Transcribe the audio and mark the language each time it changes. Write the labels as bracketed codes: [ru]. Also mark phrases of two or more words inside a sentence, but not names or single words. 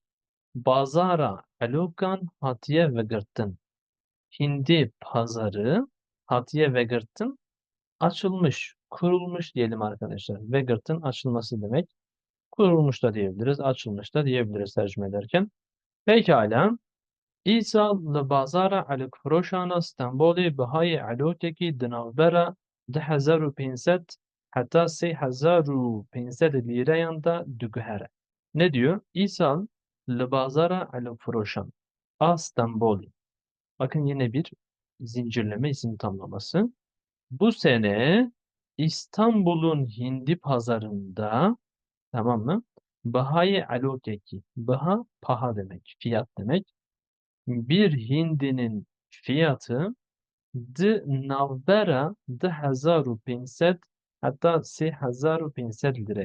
[ku] Bazara Elokan Hatiye ve Gırtın. [tr] Hindi pazarı [ku] Hatiye ve Gırtın [tr] açılmış, kurulmuş diyelim arkadaşlar. [ku] Ve Gırtın [tr] açılması demek. Kurulmuş da diyebiliriz, açılmış da diyebiliriz tercüme ederken. Pekala. [ku] İsa li bazara elokfiroşana Stenbolê bihayê elokekî di navbera 2500 heta 3500 lîreyan da diguhere. [tr] Ne diyor? [ku] İsa li bazara elokfiroşan a Stenbolê. [tr] Bakın yine bir zincirleme isim tamlaması. Bu sene İstanbul'un hindi pazarında tamam mı? [ku] Bihayê elokekî. [tr] Biha paha demek, fiyat demek. Bir hindinin fiyatı navbera 2500 hatta 3500 liraya.